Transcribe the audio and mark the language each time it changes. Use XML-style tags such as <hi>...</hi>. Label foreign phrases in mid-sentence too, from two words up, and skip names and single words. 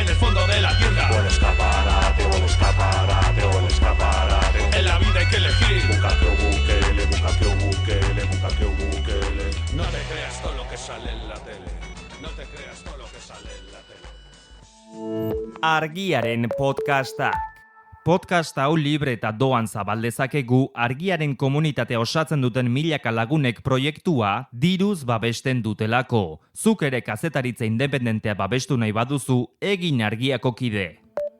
<es>En el fondo de la tienda. O el escaparate, o el escaparate, o el escaparate. En la vida hay que elegir. Bukake o Bukele, Bukake o Bukele, Bukake o Bukele. No te creas todo lo que sale en la tele. No te creas todo lo que sale en la tele.</es> <eu>Argiaren podcastak. Podcast hau libre eta doan zabaldezakegu Argiaren komunitatea osatzen duten milaka lagunek proiektua diruz babesten dutelako. Zuk ere kazetaritza independentea babestu nahi baduzu, egin Argiako kide.</eu>